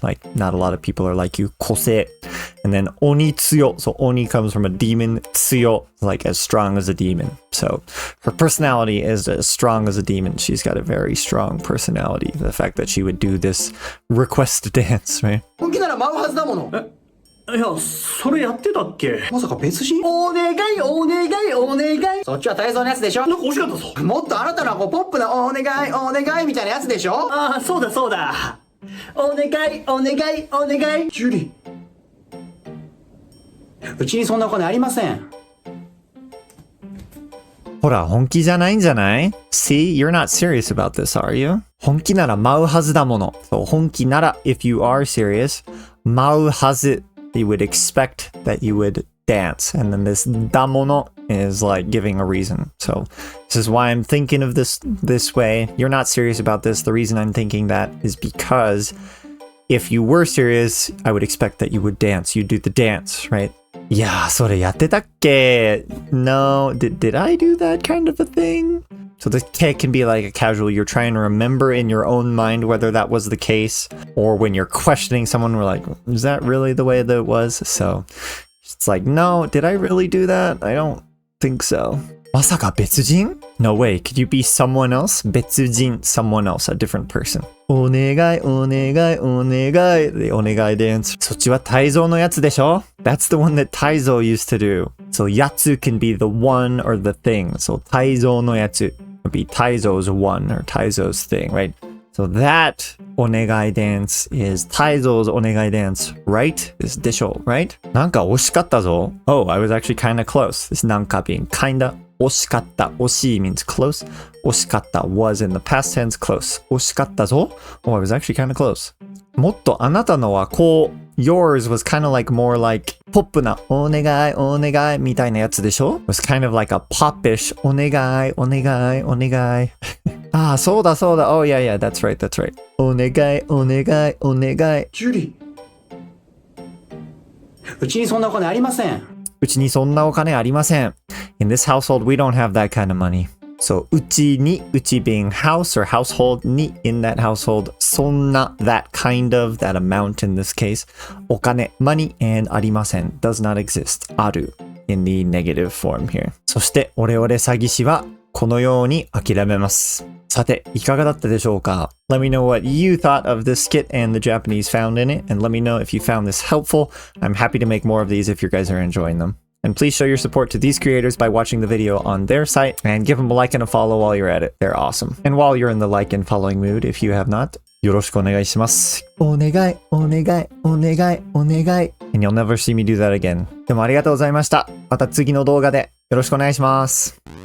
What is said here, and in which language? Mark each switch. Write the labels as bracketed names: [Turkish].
[English] Like, not a lot of people are like you. Kosei. And then [Japanese] oni tsuyo. [English] So oni comes from a demon. Tsuyo, like as strong as a demon. So her personality is as strong as a demon. She's got a very strong personality. The fact that she would do this request dance, right? [Japanese] 本気なら舞うはずだもの。いや、それやってたっけ？まさか別人？お願いお願いお願い。そっちは泰造のやつでしょ？なんか惜しかったぞ。もっとあなたのはこうポップなお願いお願いみたいなやつでしょ？ああ、そうだそうだ。お願いお願いお願い。ジュリー。うちにそんなお金ありません。ほら、本気じゃないんじゃない? [English] See, you're not serious about this, are you? [Japanese] 本気なら舞うはずだもの。 [English] So, [Japanese] 本気なら, [English] if you are serious, [Japanese] 舞うはず. [English] You would expect that you would dance. And then this damono is like giving a reason. So this is why I'm thinking of this way. You're not serious about this. The reason I'm thinking that is because if you were serious, I would expect that you would dance. You'd do the dance, right? [Japanese] Yeah, それやってたっけ? [English] No, did I do that kind of a thing? So the take can be like a casual, you're trying to remember in your own mind whether that was the case, or when you're questioning someone, we're like, is that really the way that it was? So it's like, no, did I really do that? I don't think so. [Japanese] まさか別人? [English] No way, could you be someone else? [Japanese] 別人, [English] someone else, a different person. [Japanese] お願いお願いお願い The お願い dance. そっちは泰造のやつでしょ? [English] That's the one that Taizo used to do. So [Japanese] やつ [English] can be the one or the thing. So [Japanese] 泰造のやつ [English] would be Taizo's one or Taizo's thing, right? So that お願い dance is Taizo's お願い dance, right? Is [Japanese] でしょ, [English] right? [Japanese] なんか惜しかったぞ. [English] Oh, I was actually kinda close. This [Japanese] なんか [English] being kinda [Japanese] 惜しかった惜しい [English] means close. [Japanese] 惜しかった [English] was in the past tense close. [Japanese] 惜しかったぞ. [English] Oh, I was actually kind of close. [Japanese] もっとあなたのはこう [English] yours was kind of like more like [Japanese] ポップなお願いお願いみたいなやつでしょ? [English] It was kind of like a popish [Japanese] お願いお願いお願いああ、そうだそうだ. [English] Oh yeah, yeah, that's right, that's right. [Japanese] お願いお願いお願い。ジュリー。うちにそんなお金ありません。うちにそんなお金ありません。 [English] In this household, we don't have that kind of money. So, [Japanese] うちに, [English] うち being house or household, に in that household, [Japanese] そんな [English] that kind of, that amount in this case, [Japanese] お金 [English] money and [Japanese] ありません [English] does not exist. [Japanese] ある [English] in the negative form here. [Japanese] そして、オレオレ詐欺師はこのように諦めます。さて、いかがだったでしょうか? [English] Let me know what you thought of this skit and the Japanese found in it, and let me know if you found this helpful. I'm happy to make more of these if you guys are enjoying them. And please show your support to these creators by watching the video on their site, and give them a like and a follow while you're at it. They're awesome. And while you're in the like and following mood, if you have not, [Japanese] よろしくお願いします。お願い、お願い、お願い、お願い。 [English] And you'll never see me do that again. [Japanese] でもありがとうございました。また次の動画でよろしくお願いします。